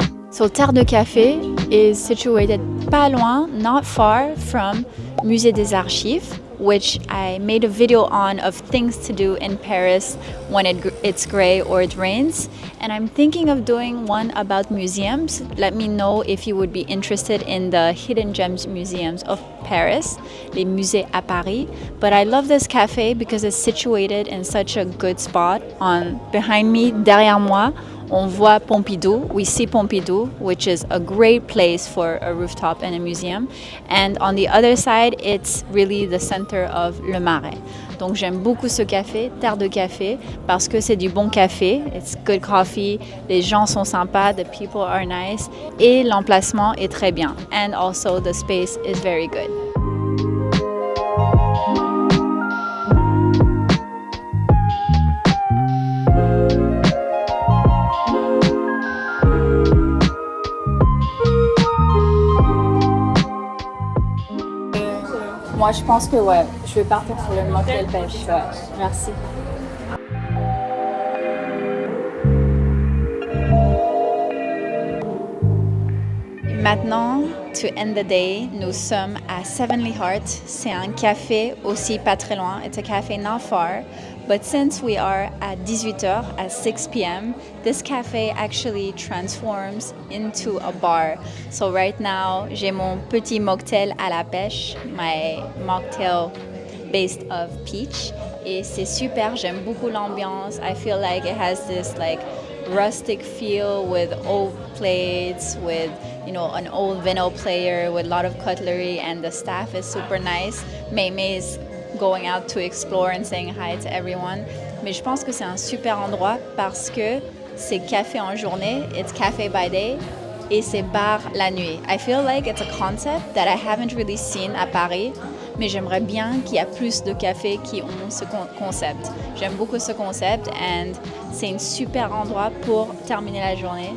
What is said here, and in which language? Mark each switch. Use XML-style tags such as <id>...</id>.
<en>So Terre de Café is situated</en> <fr>pas loin,</fr> <en>not far from Musée des Archives, which I made a video on of things to do in Paris when it's gray or it rains. And I'm thinking of doing one about museums. Let me know if you would be interested in the hidden gems museums of Paris,</en> <fr>les musées à Paris.</fr> <en>But I love this cafe because it's situated in such a good spot. Behind me,</en> <fr>derrière moi, on voit Pompidou.</fr> <en>We see Pompidou, which is a great place for a rooftop and a museum. And on the other side, it's really the center of Le Marais.</en> <fr>Donc j'aime beaucoup ce café, Terre de Café, parce que c'est du bon café.</fr> <en>It's good coffee.</en> <fr>Les gens sont sympas.</fr> <en>The people are nice.</en> <fr>Et l'emplacement est très bien.</fr> <en>And also the space is very good.</en> <fr>Moi, je pense que ouais, je vais partir sur le motel pêche. Ouais, merci. Maintenant,</fr> <en>to end the day,</en> <fr>nous sommes à Sevenly Heart. C'est un café aussi pas très loin.</fr> <en>It's a cafe not far. But since we are at 18h, at 6 p.m., this cafe actually transforms into a bar. So right now,</en> <fr>j'ai mon petit mocktail à la pêche,</fr> <en>my mocktail based of peach.</en> <fr>Et c'est super, j'aime beaucoup l'ambiance.</fr> <en>I feel like it has this like rustic feel with old plates, with an old vinyl player, with a lot of cutlery, and the staff is super nice. May is going out to explore and saying hi to everyone.</en> <fr>Mais je pense que c'est un super endroit parce que c'est café en journée,</fr> <en>it's cafe by day,</en> <fr>et c'est bar la nuit.</fr> <en>I feel like it's a concept that I haven't really seen</en> <fr>à Paris, mais j'aimerais bien qu'il y ait plus de cafés qui ont ce concept. J'aime beaucoup ce concept, and c'est un super endroit pour terminer la journée.</fr>